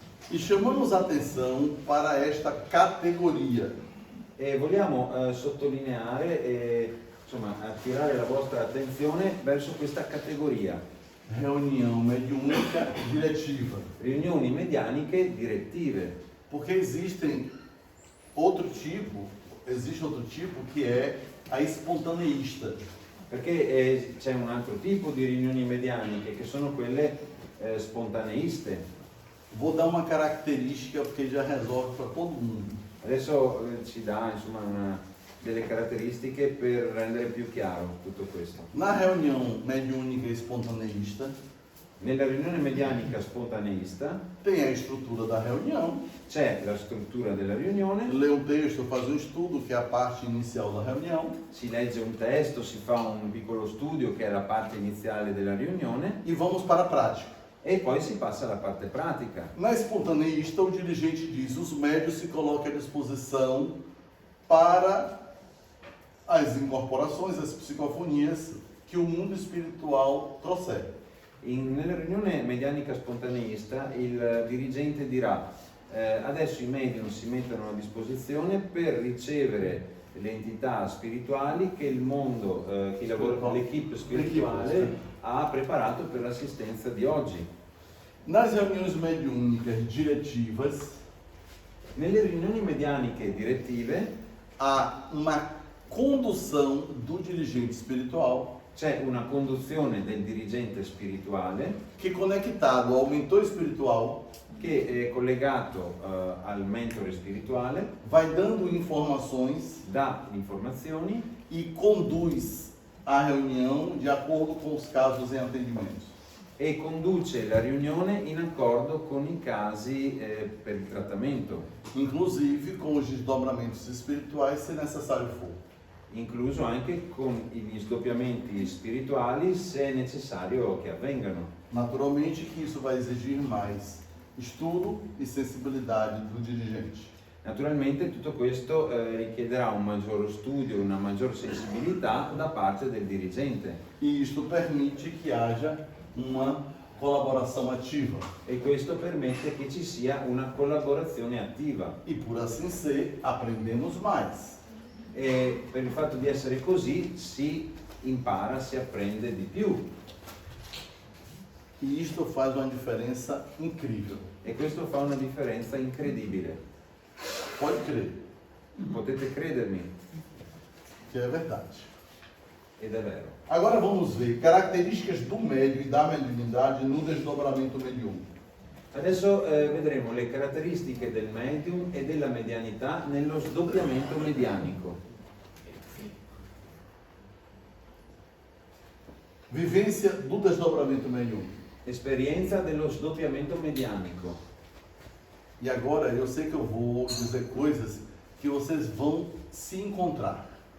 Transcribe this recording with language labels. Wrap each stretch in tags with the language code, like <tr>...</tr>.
<pt>E chamamos a atenção para esta categoria.</pt> <it>E vogliamo sottolineare e insomma attirare la vostra attenzione verso questa categoria.</it> <pt>Reunião mediúnica diretiva.</pt> <it>Riunioni medianiche direttive.</it> <pt>Porque existem outro tipo existe outro tipo que é a espontaneista.</pt> <it>Perché c'è un altro tipo di riunioni medianiche che sono quelle spontaneiste.</it> <pt>Vou dar uma característica porque já resolve para todo mundo.</pt> <it>Adesso ci dà insomma delle caratteristiche per rendere più chiaro tutto questo.</it> <pt>Na reunião mediúnica espontaneista,</pt> <it>Nella riunione medianica spontaneista</it> <pt>tem a estrutura da reunião,</pt> <it>c'è la struttura della riunione,</it> <pt>lê um texto, faz um estudo, que é a parte inicial da reunião,</pt> <it>si legge un testo, si fa un piccolo studio che è la parte iniziale della riunione</it> <pt>e vamos para a prática.</pt> <it>e poi si passa alla parte pratica.</it> <pt>Na espontaneista, o dirigente diz: os médios se colocam à disposição para as incorporações, as psicofonias que o mundo espiritual trouxer.</pt> <it>Nella riunione medianica spontaneista il dirigente dirà adesso i medium si mettono a disposizione per ricevere le entità spirituali che il mondo, l'equipe spirituale ha preparato per l'assistenza di oggi.</it> <pt>Nas reuniões mediúnicas diretivas,</pt> <it>Nelle riunioni medianiche direttive</it> <pt>há uma condução do dirigente espiritual</pt> <it>c'è una conduzione del dirigente spirituale</it> <pt>que, conectado ao mentor espiritual,</pt> <it>che è collegato al mentore spirituale,</it> <pt>vai dando informações</pt> <it>dà informazioni</it> <pt>e conduz a reunião de acordo com os casos em atendimento.</pt> <it>e conduce la riunione in accordo con i casi per il trattamento,</it> <pt>Inclusive com os desdobramentos espirituais, se necessário for.</pt> <it>incluso anche con gli sdoppiamenti spirituali se è necessario che avvengano.</it> <pt>Naturalmente que isso vai exigir mais estudo e sensibilidade do dirigente.</pt> <it>Naturalmente tutto questo richiederà un maggior studio, una maggior sensibilità da parte del dirigente</it> <pt>E isto permite que haja uma colaboração ativa.</pt> <it>e questo permette che ci sia una collaborazione attiva.</it> <pt>E por assim ser, aprendemos mais.</pt> <it>E per il fatto di essere così si impara, si apprende di più</it> <pt>E isto faz uma diferença incrível.</pt> <it>e questo fa una differenza incredibile.</it> <pt>Pode crer</pt> <it>Potete credermi,</it> <pt>que é verdade.</pt> <it>ed è vero.</it> <pt>Agora vamos ver características do médium e da mediunidade no desdobramento mediúnico.</pt> <it>Adesso vedremo le caratteristiche del medium e della medianità nello sdoppiamento medianico.</it> <pt>Vivência do desdobramento mediúnico.</pt> <it>Esperienza dello sdoppiamento medianico.</it> <pt>E agora eu sei que eu vou dizer coisas que vocês vão se encontrar.</pt>